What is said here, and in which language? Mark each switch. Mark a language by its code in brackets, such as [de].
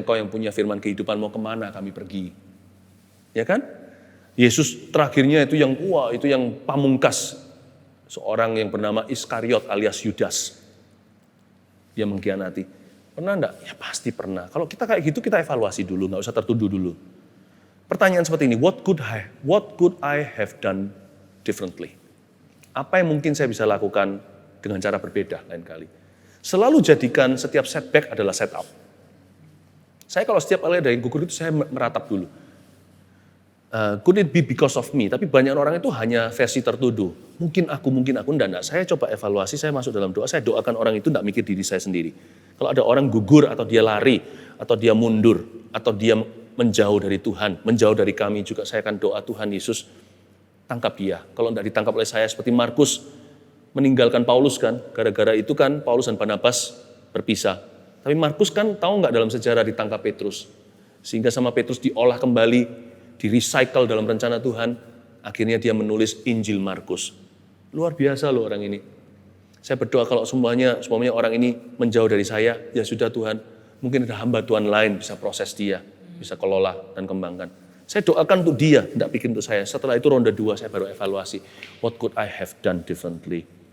[id] Engkau yang punya firman kehidupan mau kemana kami pergi. Ya kan? Yesus terakhirnya itu yang itu yang pamungkas. Seorang yang bernama Iskariot alias Yudas. Dia mengkhianati. Pernah enggak? Ya pasti pernah. Kalau kita kayak gitu kita evaluasi dulu. Gak usah tertuduh dulu. Pertanyaan seperti ini. [en] What could I have done differently? [id] Apa yang mungkin saya bisa lakukan dengan cara berbeda lain kali. Selalu jadikan setiap setback adalah setup. Saya kalau setiap kali ada yang gugur itu saya meratap dulu. [en] Could it be because of me? [id] Tapi banyak orang itu hanya versi tertuduh. Mungkin aku, enggak. Saya coba evaluasi, saya masuk dalam doa, saya doakan orang itu enggak mikir diri saya sendiri. Kalau ada orang gugur atau dia lari, atau dia mundur, atau dia menjauh dari Tuhan, menjauh dari kami juga, saya akan doa Tuhan Yesus, tangkap dia. Kalau tidak ditangkap oleh saya seperti Markus meninggalkan Paulus kan. Gara-gara itu kan Paulus dan Barnabas berpisah. Tapi Markus kan tahu nggak dalam sejarah ditangkap Petrus. Sehingga sama Petrus diolah kembali, di-recycle dalam rencana Tuhan. Akhirnya dia menulis Injil Markus. Luar biasa loh orang ini. Saya berdoa kalau semuanya orang ini menjauh dari saya, ya sudah Tuhan. Mungkin ada hamba Tuhan lain bisa proses dia, bisa kelola dan kembangkan. Saya doakan untuk dia, tidak pikir untuk saya. Setelah itu ronde 2 saya baru evaluasi. [en] What could I have done differently?